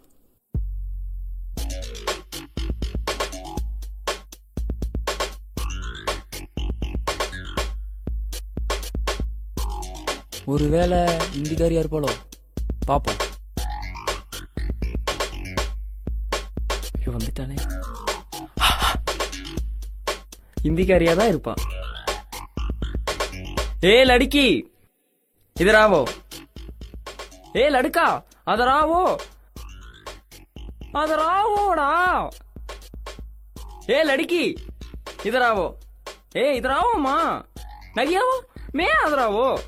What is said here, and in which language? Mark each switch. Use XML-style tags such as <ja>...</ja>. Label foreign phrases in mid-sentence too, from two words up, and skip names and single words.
<ta>ஒருவேளை இந்திக்காரியா இருப்பாளோ? பாப்போம். வந்துட்டானே. हिंदीकारिया தான் இருப்பா.</ta> <hi>ए लड़की इधर आओ. ए लड़का अदर आओ. अदर आओ ना. ए लड़की इधर आओ. ए इधर आओ माँ. नहीं आओ मैं अदर आओ.</hi>